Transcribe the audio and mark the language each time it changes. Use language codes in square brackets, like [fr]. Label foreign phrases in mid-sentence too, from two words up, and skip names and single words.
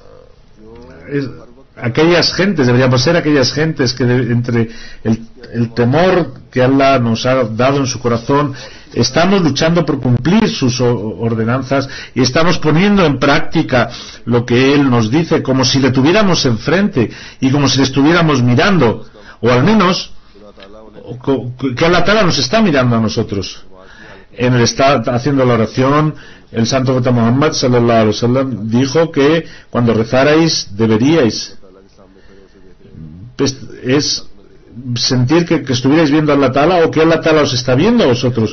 [es] aquellas gentes, deberíamos ser aquellas gentes que entre el temor que Allah nos ha dado en su corazón, estamos luchando por cumplir sus ordenanzas y estamos poniendo en práctica lo que Él nos dice, como si le tuviéramos enfrente y como si le estuviéramos mirando, o al menos que Allah Ta'ala nos está mirando a nosotros. en el estar haciendo la oración, el santo profeta Muhammad [ar] صلى الله عليه وسلم [es] dijo que cuando rezarais deberíais es sentir que estuvierais viendo a Allah Ta'ala o que Allah Ta'ala os está viendo a vosotros.